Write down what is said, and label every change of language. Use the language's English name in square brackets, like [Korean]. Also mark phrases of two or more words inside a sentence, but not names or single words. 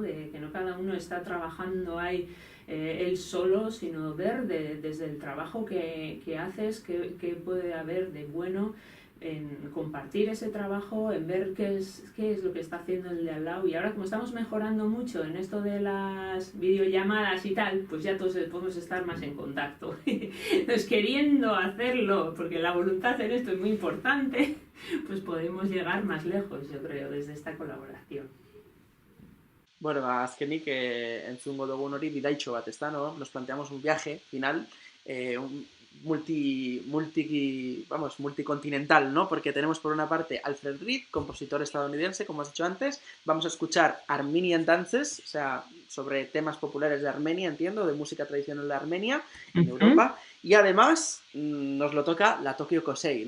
[Spanish] De que no cada uno está trabajando ahí él solo, sino ver desde el trabajo que haces qué puede haber de bueno en compartir ese trabajo, en ver qué es lo que está haciendo el de al lado. Y ahora, como estamos mejorando mucho en esto de las videollamadas y tal, pues ya todos podemos estar más en contacto. Entonces, queriendo hacerlo, porque la voluntad en esto es muy importante, pues podemos llegar más lejos, yo creo, desde esta colaboración. [Basque] Bueno, azkenik entzungo dugun hori bidaitxo bat, ezta, [Spanish] no? Nos planteamos un viaje final, multicontinental, ¿no? Porque tenemos por una parte Alfred Reed, compositor estadounidense, como has dicho antes, vamos a escuchar Armenian Dances, o sea, sobre temas populares de Armenia, entiendo, de música tradicional de Armenia, en Europa, y además nos lo toca la Tokyo Kosei, ¿no?